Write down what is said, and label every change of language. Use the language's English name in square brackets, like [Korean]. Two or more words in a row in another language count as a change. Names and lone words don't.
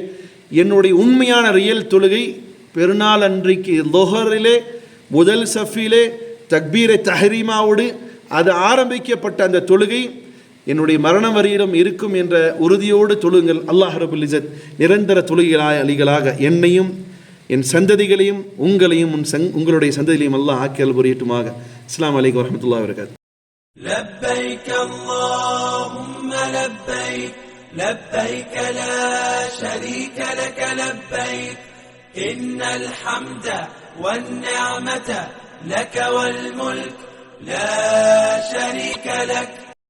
[Tamil] என்னுடைய உண்மையான ரியல் தொழுகை பெருநாள் அன்றைக்கு லுஹரிலே முதல் சஃபிலே தக்பீரை தஹரீமாவோடு அது ஆரம்பிக்கப்பட்ட அந்த தொழுகை என்னுடைய மரணம் வரையிலும் இருக்கும் என்ற உறுதியோடு தொழுங்கள். அல்லாஹ் [Arabic] رب العزة [Tamil] நிரந்தர தொழுகையாளிகளாக என்னையும் என் சந்ததிகளையும் உங்களையும் உங்களுடைய சந்ததிகளையும் அல்லாஹ் ஆக்கியல் புரியட்டுமாக. [Arabic] السلام عليكم ورحمة الله وبركاته. لبيك اللهم لبيك لبيك لا شريك لك لبيك إن الحمد والنعمة لك والملك لا شريك لك